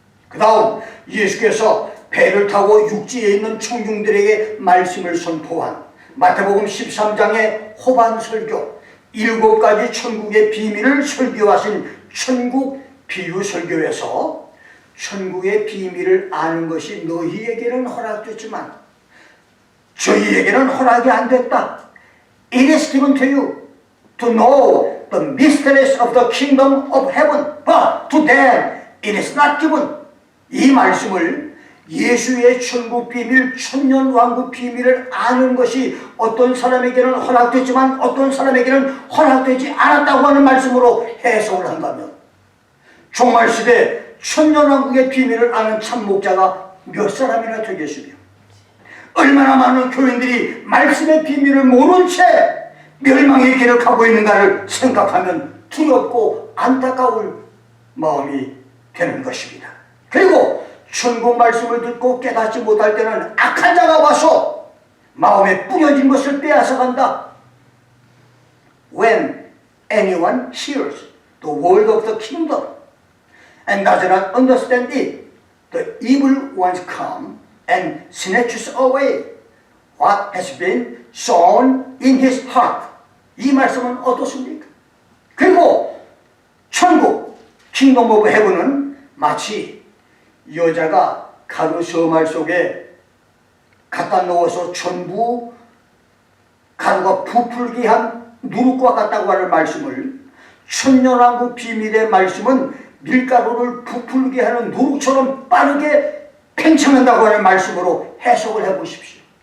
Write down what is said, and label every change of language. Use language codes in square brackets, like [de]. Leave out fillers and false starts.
[ko] 그 다음 예수께서 배를 타고 육지에 있는 청중들에게 말씀을 선포한 마태복음 13장의 호반 설교, 7가지 천국의 비밀을 설교하신 천국 비유 설교에서 천국의 비밀을 아는 것이 너희에게는 허락됐지만 저희에게는 허락이 안 됐다. [en] It is given to you to know the mysteries of the kingdom of heaven, but to them it is not given. [ko] 이 말씀을 예수의 천국 비밀, 천년 왕국 비밀을 아는 것이 어떤 사람에게는 허락됐지만 어떤 사람에게는 허락되지 않았다고 하는 말씀으로 해석을 한다면, 종말시대 천년 왕국의 비밀을 아는 참목자가 몇 사람이나 되겠으며, 얼마나 많은 교인들이 말씀의 비밀을 모른 채 멸망의 길을 가고 있는가를 생각하면 두렵고 안타까울 마음이 되는 것입니다. 그리고 천국 말씀을 듣고 깨닫지 못할 때는 악한 자가 와서 마음에 뿌려진 것을 빼앗아간다. [en] When anyone hears the word of the kingdom and does not understand it, the evil ones come and snatches away what has been sown in his heart. [ko] 이 말씀은 어떻습니까? 그리고 천국, 킹덤 오브 헤븐은 마치 여자가 가루 서말 속에 갖다 넣어서 전부 가루가 부풀게 한 누룩과 같다고 하는 말씀을, 천년왕국 비밀의 말씀은 밀가루를 부풀게 하는 누룩처럼 빠르게 팽창한다고 하는 말씀으로 해석을 해보십시오.